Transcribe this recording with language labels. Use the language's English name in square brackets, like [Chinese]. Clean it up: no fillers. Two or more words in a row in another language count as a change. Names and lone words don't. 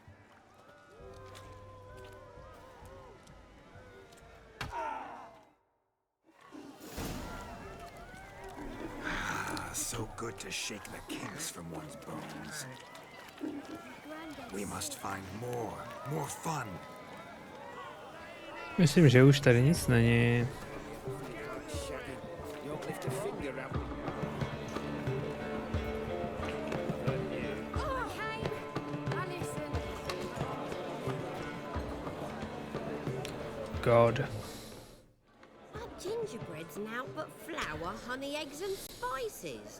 [English] So good to shake the kinks from one's bones. We must find more fun. [Czech] Myslím, že už tady nic není. [English] God. Our gingerbread's now but flour, honey, eggs and spices.